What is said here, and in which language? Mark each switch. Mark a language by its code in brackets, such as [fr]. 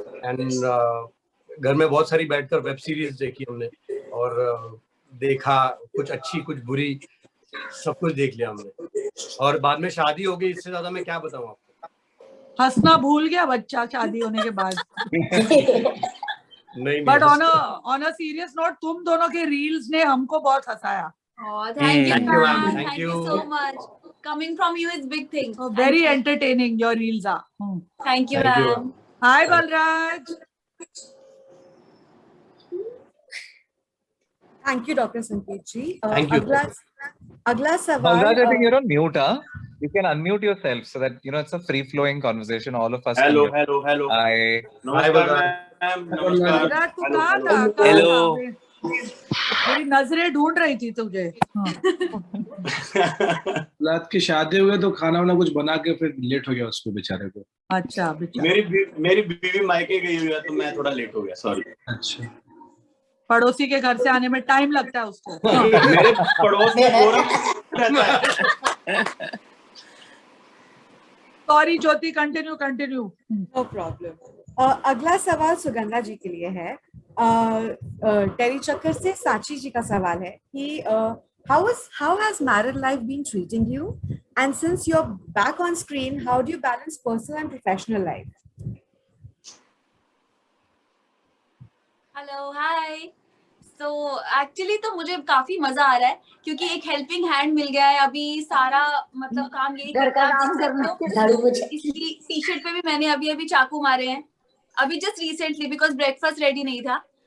[hi] And घर में बहुत सारी बैठकर वेब सीरीज देखी हमने, और देखा कुछ अच्छी कुछ बुरी, सब कुछ देख लिया हमने, और बाद में शादी हो गई। इससे ज्यादा मैं क्या बताऊं आपको। हंसना भूल गया बच्चा शादी होने के बाद। नहीं, [en] but on a serious note, [hi] तुम दोनों के रील्स ने हमको बहुत हंसाया। [en] Thank you, Thank you, ma'am. ma'am. Thank Thank you you. so much. Coming from you is big thing. Very entertaining your reels are. Thank you, Thank you, ma'am. Hi Balraj. Thank you, Dr. Sanket ji. Thank you. [hi] अगला सवाल. [en] Balraj, I think you're on mute, huh? You can unmute yourself so that it's a free-flowing conversation. All of us. Hello. Hi. [hi] नमस्कार ma'am, नमस्कार। Balraj, तू कहाँ था? [en] Hello. [hi] मेरी नजरें ढूंढ रही थी तुझे। रात की शादी हुई तो खाना वाना कुछ बना के फिर लेट हो गया उसको बेचारे को। अच्छा बेचारा। मेरी बीवी मायके गई हुई है तो मैं थोड़ा लेट हो गया, सॉरी। अच्छा, पड़ोसी के घर से आने में टाइम लगता है उसको। मेरे पड़ोस में गोरख रहता है। सॉरी ज्योति, कंटिन्यू। [en] No problem. [hi] अगला सवाल सुगंधा जी के लिए है। टेरी चक्कर से साची जी का सवाल है कि [en] how has married life been treating you, and since you're back on screen, how do you balance personal and professional life? Hello, hi. So actually [hi] तो मुझे काफी मजा आ रहा है क्योंकि एक हेल्पिंग हैंड मिल गया है। अभी सारा मतलब काम यही घर का काम करना, झाड़ू पोछा। इसलिए टी शर्ट पे भी मैंने अभी चाकू मारे हैं, अभी just recently, because breakfast ready नहीं था।